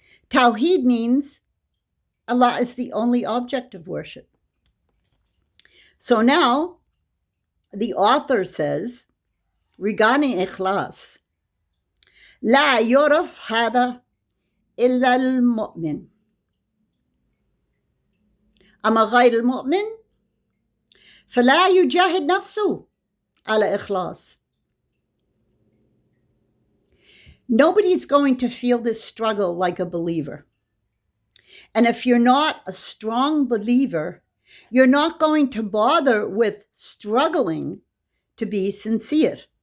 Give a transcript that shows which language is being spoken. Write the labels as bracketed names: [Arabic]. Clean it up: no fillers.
[English] Tawheed means Allah is the only object of worship. So now, the author says, regarding ikhlas, [Arabic] لا يعرف هذا إلا المؤمن. أما غير المؤمن فلا يجاهد نفسه على إخلاص. [English] Nobody's going to feel this struggle like a believer. And if you're not a strong believer, you're not going to bother with struggling to be sincere.